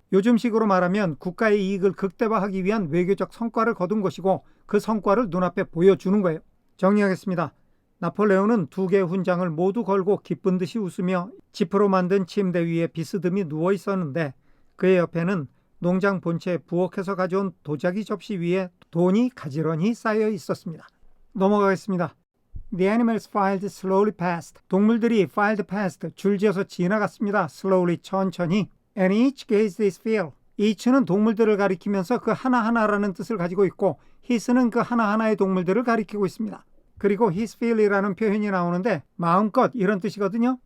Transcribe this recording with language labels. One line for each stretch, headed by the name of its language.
Korean: 요즘식으로 말하면 국가의 이익을 극대화하기 위한 외교적 성과를 거둔 것이고 그 성과를 눈앞에 보여주는 거예요. 정리하겠습니다. 나폴레온은 두 개의 훈장을 모두 걸고 기쁜 듯이 웃으며 지프로 만든 침대 위에 비스듬히 누워 있었는데 그의 옆에는 농장 본체에 부엌에서 가져온 도자기 접시 위에 돈이 가지런히 쌓여 있었습니다. 넘어가겠습니다.
English: The animals filed slowly past.
Korean: 동물들이
English: filed past,
Korean: 줄지어서 지나갔습니다.
English: slowly,
Korean: 천천히.
English: And each gazed his fill.
Korean: each는 동물들을 가리키면서 그 하나하나라는 뜻을 가지고 있고 his는 그 하나하나의 동물들을 가리키고 있습니다. 그리고 his fill이라는 표현이 나오는데 마음껏 이런 뜻이거든요.